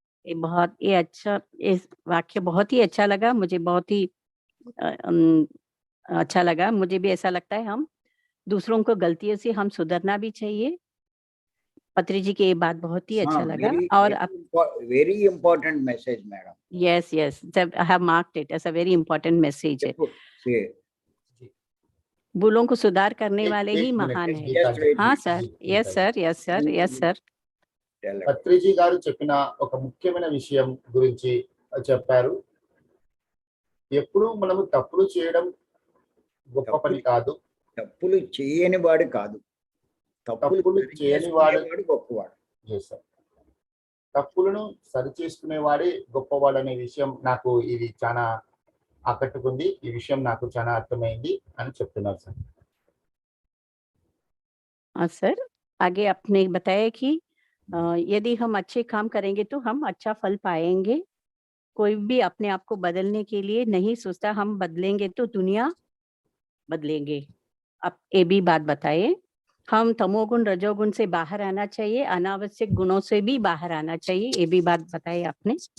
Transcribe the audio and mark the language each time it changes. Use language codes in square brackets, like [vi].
[hi] ये अच्छा, इस वाक्य बहुत ही अच्छा लगा मुझे, बहुत ही अच्छा लगा. मुझे भी ऐसा लगता है हम दूसरों को गलतियों से हम सुधरना भी चाहिए. पत्री जी की ये बात बहुत ही अच्छा लगा. और [en] Very important message madam. yes, I have marked it as a very important message. [hi] भूलों को सुधार करने वाले ही महान है. हाँ सर, [en] yes sir. [te] పత్రిజీ గారు చెప్పిన ఒక ముఖ్యమైన విషయం గురించి చెప్పారు. ఎప్పుడు మనము తప్పులు చేయడం గొప్ప పని కాదు, తప్పులు చేయని వాడు కాదు, తప్పులు చేయని వాడు గొప్పవాడు. తప్పులను సరి చేసుకునేవాడే గొప్పవాడు అనే విషయం నాకు ఇది చాలా ఆకట్టుకుంది. ఈ విషయం నాకు చాలా అర్థమైంది అని చెప్తున్నారు సార్. [hi] हाँ सर, आगे आपने बताया कि यदि हम अच्छे काम करेंगे तो हम अच्छा फल पाएंगे. कोई भी अपने आप को बदलने के लिए नहीं सोचता, हम बदलेंगे तो दुनिया बदलेंगे. आप ये भी बात बताए. हम तमोगुण रजोगुण से बाहर आना चाहिए, अनावश्यक गुणों से भी बाहर आना चाहिए, ये भी बात बताई आपने.